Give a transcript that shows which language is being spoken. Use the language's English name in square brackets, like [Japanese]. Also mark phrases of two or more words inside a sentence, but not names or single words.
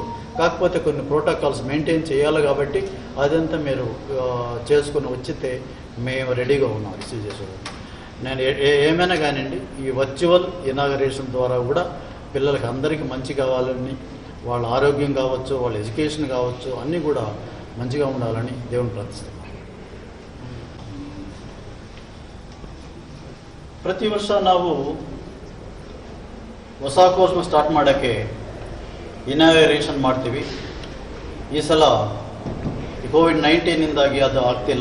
[Telugu] కాకపోతే కొన్ని [English] protocols maintain [Telugu] చేయాలి కాబట్టి అదంతా మీరు చేసుకుని వచ్చితే మేము రెడీగా ఉన్నాం రిసీవ్ చేసుకోవడానికి. నేను ఏమైనా కానివ్వండి, ఈ [English] virtual inauguration [Telugu] ద్వారా కూడా పిల్లలకి అందరికీ మంచి కావాలని, వాళ్ళ ఆరోగ్యం కావచ్చు, వాళ్ళ ఎడ్యుకేషన్ కావచ్చు, అన్నీ కూడా మంచిగా ఉండాలని దేవుని ప్రార్థిస్తున్నాం. [Kannada] ಪ್ರತಿ ವರ್ಷ ನಾವು ಹೊಸ ಕೋರ್ಸ್ನ ಸ್ಟಾರ್ಟ್ ಮಾಡೋಕ್ಕೆ ಇನಾಗರೇಷನ್ ಮಾಡ್ತೀವಿ. ಈ ಸಲ ಕೋವಿಡ್-19 ಅದು ಆಗ್ತಿಲ್ಲ.